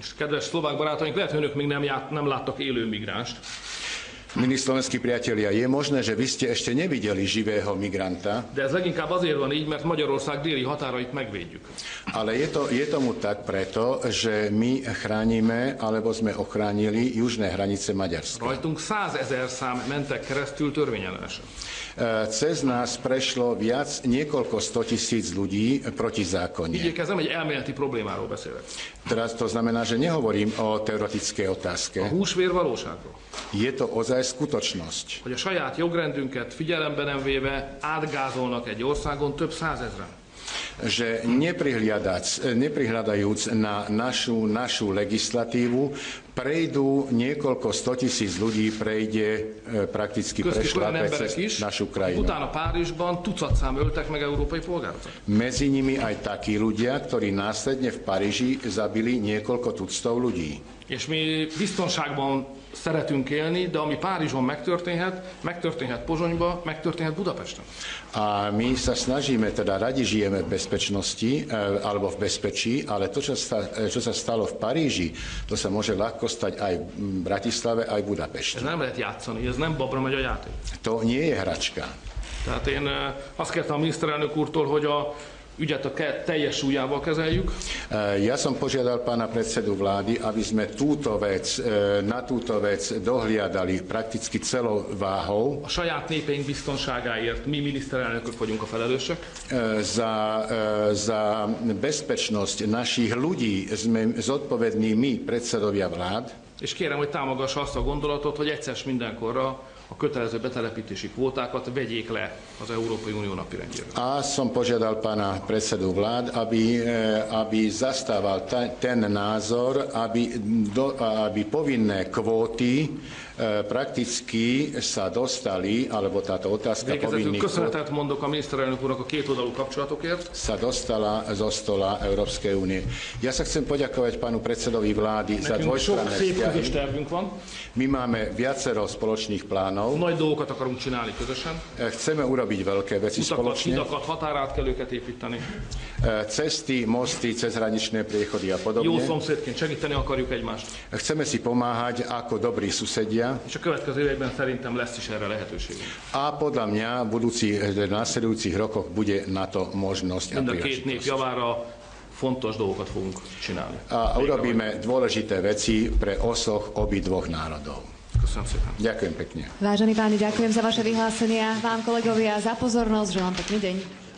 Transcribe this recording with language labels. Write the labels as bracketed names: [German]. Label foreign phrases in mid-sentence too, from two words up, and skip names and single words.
[Hungarian] Kedves szlovák barátaink, lehet, hogy önök még nem láttak élő migránst. [Slovak] Milí slovenskí priatelia, je možné, že vy ste ešte nevideli živého migranta. [Hungarian] De ez leginkább azért van így, mert Magyarország déli határait megvédjük. [Slovak] Ale je tomu tak preto, že my chránime, alebo sme ochránili južné hranice Maďarska. [Hungarian] Rajtunk 100 000 szám mentek keresztül törvényellenesen. [Slovak] Cez nás prešlo niekoľko 100 000 ľudí protizákonne. [Hungarian] Így ez nem egy elméleti problémáról beszélek. [Slovak] Teraz to znamená, že nehovorím o teoretickej otázke. [Hungarian] A húsvér valóságról. [Slovak] Je to ozaj skutočnosť. [Hungarian] Hogy a saját jogrendünket figyelembe nem véve átgázolnak egy országon több 100 000-en. [Slovak] Že neprihľadajúc na našu legislatívu, prejdú niekoľko 100 000 ľudí, prejde prakticky prešlápe cez našu krajinu. [Hungarian] Utána Párizsban tucatszám öltek meg európai polgárokat. [Slovak] Medzi nimi aj takí ľudia, ktorí následne v Paríži zabili niekoľko tuctov ľudí. [Hungarian] És mi biztonságban szeretünk élni, de ami Párizson megtörténhet Pozsonyban, megtörténhet Budapesten. [Slovak] A my sa snažíme, teda radi žijeme v bezpečnosti, alebo v bezpečí, ale to, čo sa stalo v Paríži, to sa môže ľahko stať aj v Bratislave, aj v Budapešti. [Hungarian] Ez nem lehet játszani, ez nem babra megy a játék. [Slovak] To nie je hračka. [Hungarian] Tehát én azt kértem a miniszterelnök úrtól, hogy a ügyet a teljes súlyával kezeljük. [Slovak] Ja som požiadal pána predsedu vlády, aby sme na túto vec dohliadali prakticky celou váhou. [Hungarian] A saját népeink biztonságáért mi miniszterelnökök vagyunk a felelősök. [Slovak] Za bezpečnosť našich ľudí sme zodpovední my, predsedovia vlád. [Hungarian] És kérem, hogy támogassa azt a gondolatot, hogy egyszer mindenkorra a kötelező betelepítési kvótákat vegyék le az Európai Unió napirendjéről. [Slovak] A som požiadal pána predsedu vlád, aby zastával ten názor, aby povinné kvóty prakticky sa dostali, alebo táto otázka povinných kvót [Hungarian] köszönetet mondok a miniszterelnök úrnak a kétoldalú kapcsolatokért. [Slovak] Sa dostala zo stola Európskej únie. Ja sa chcem poďakovať pánu predsedovi vlády za dvojstranné vzťahy. My máme viacero spoločných plánov. [Hungarian] Nagy dolgokat akarunk csinálni közösen. [Slovak] Chceme urobiť veľké veci spoločne. [Hungarian] Hidakat, határátkelőket építeni. [Slovak] Cesty, mosty, cezhraničné priechody a podobne. [Hungarian] Jó szomszédként segíteni akarjuk egymást. [Slovak] Chceme si pomáhať ako dobrí susedia. [Hungarian] És a következő években szerintem lesz is erre lehetőség. [Slovak] A podľa mňa v následujúcich rokoch bude na to možnosť a [Hungarian] Mind a két nép [Slovak] príležitosť. [Hungarian] javára fontos dolgokat fogunk csinálni. [Slovak] A urobíme dôležité veci pre osoch obidvoch národov. [Hungarian] Köszönöm szépen. [Slovak] Ďakujem pekne. Vážení páni, ďakujem za vaše vyhlásenia. Vám, kolegovia, za pozornosť. Želám pekný deň.